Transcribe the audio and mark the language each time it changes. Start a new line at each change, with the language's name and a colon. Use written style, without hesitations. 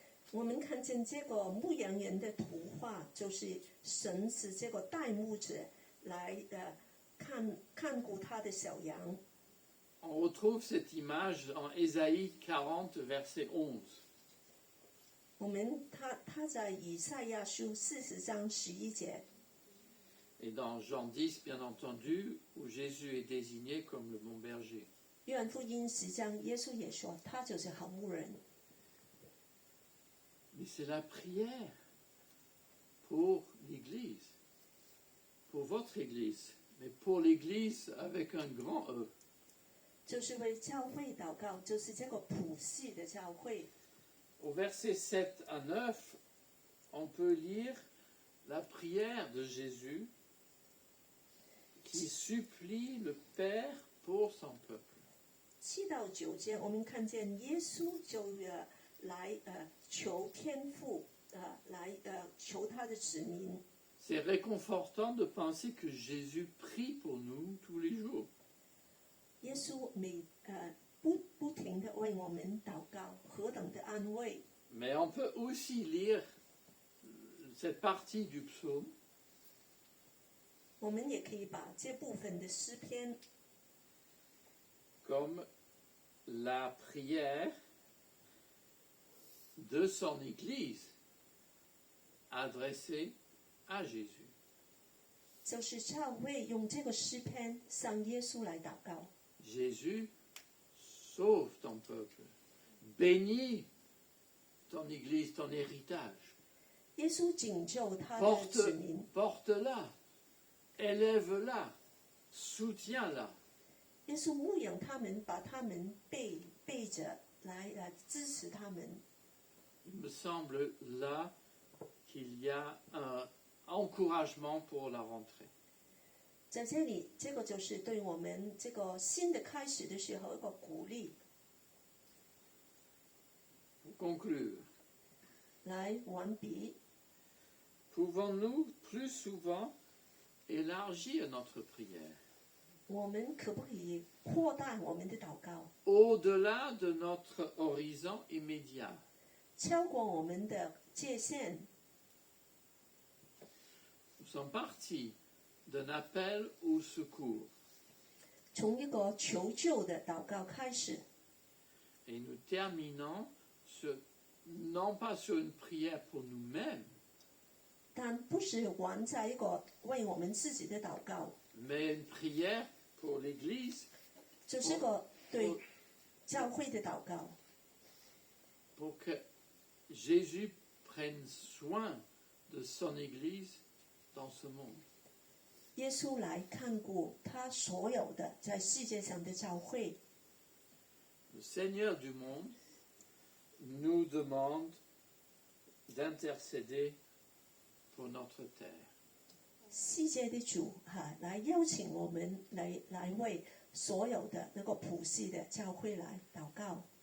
Chinese: 我们看见这个牧羊人的图画，就是神是这个代牧者来看顾他的小羊。
French: On retrouve cette image en Ésaïe 40, verset 11.
Chinese: 我们他在以赛亚书40章11节，
French: Et dans Jean 10, bien entendu, où Jésus est désigné comme le bon berger.
Chinese: 约翰福音10章，耶稣也说他就是好牧人。
French: Mais c'est la prière pour l'Église, pour votre Église, mais pour l'Église avec un grand E.
Chinese: 就是为教会祷告，就是这个谱系的教会。
French: Au verset 7 à 9, on peut lire la prière de Jésus qui supplie le Père pour son peuple.
Chinese: 7到9节，我们看见耶稣就来求天父来求他的子民。
French: C'est réconfortant de penser que Jésus prie pour nous tous les jours.
Chinese: 耶稣不停的为我们祷告，何等的安慰！
French: Mais on peut aussi lire cette partie du psaume
Chinese: 我们也可以把这部分的诗篇
French: comme la prière de son Église adressée à Jésus.
Chinese: 就是教会用这个诗篇向耶稣来祷告。
French: Jésus, sauve ton peuple, bénis ton Église, ton héritage,
Chinese: 耶稣拯救他的子民，
French: porte-la, élève-la, soutiens-la.
Chinese: 耶稣牧养他们，把他们背着来支持他们。
French: Il me semble là qu'il y a un encouragement pour la rentrée.
Chinese: 在这里，这个就是对我们这个新的开始的时候一个鼓励。
French: Pour conclure,
Chinese: 来完毕，
French: pouvons-nous plus souvent élargir notre prière
Chinese: 我们可不可以扩大我们的祷告，
French: au-delà de notre horizon immédiat?
Chinese: 超过我们的界限？
French: Nous sommes partis d'un appel au secours
Chinese: 从一个求救的祷告开始，
French: et nous terminons non pas sur une prière pour nous-mêmes,
Chinese: 但不是完在一个为我们自己的祷告，
French: mais une prière pour l'Église,
Chinese: 就是个对教会的祷告，
French: pour que Jésus prenne soin de son Église dans ce monde.
Chinese: 耶稣来看顾他所有的在世界上的教会。
French: Le Seigneur du monde nous demande d'intercéder pour notre terre.
Chinese: 世界的主来邀请我们来为所有的那个普世的教会来祷告。